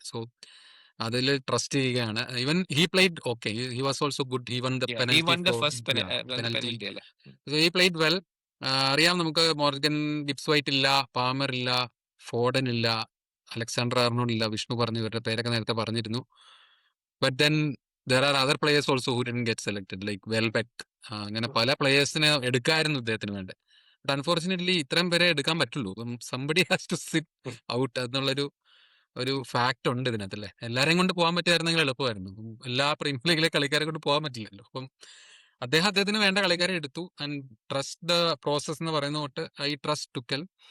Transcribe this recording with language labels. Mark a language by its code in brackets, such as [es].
[ml] So അതിൽ trust ചെയ്യുകയാണ്. [en] Even he played okay, he was also good. He won the penalty. So he played well. [ml] അറിയാം, നമുക്ക് Morgan Gibbs white ഇല്ല, Palmer ഇല്ല, Foden ഇല്ല, Alexander Arnold ഇല്ല. വിഷ്ണു പറഞ്ഞു, ഇവരുടെ പേരൊക്കെ നേരത്തെ പറഞ്ഞിരുന്നു. [en] But then there are other players also who didn't get selected like Welbeck. [ml] അങ്ങനെ പല പ്ലേയേഴ്സിനെ എടുക്കായിരുന്നു ഇദ്ദേഹത്തിന് വേണ്ടി. ബട്ട് അൺഫോർച്ചുനേറ്റ്ലി ഇത്രയും പേരെ എടുക്കാൻ പറ്റുള്ളൂ. [en] somebody has to sit out [ml] എന്നുള്ളൊരു ഫാക്ട് ഉണ്ട് ഇതിനകത്തല്ലേ. എല്ലാരെയും കൊണ്ട് പോകാൻ പറ്റുമായിരുന്നെങ്കിൽ എളുപ്പമായിരുന്നു. എല്ലാ പ്രീമിയർ ലീഗിലെ കളിക്കാരെ കൊണ്ട് പോകാൻ പറ്റില്ലല്ലോ. അപ്പം അദ്ദേഹത്തിന് വേണ്ട കളിക്കാരെ എടുത്തു. ആൻഡ് [en] trust the process [ml] എന്ന് പറയുന്ന തൊട്ട് [en] I trust Tuchel.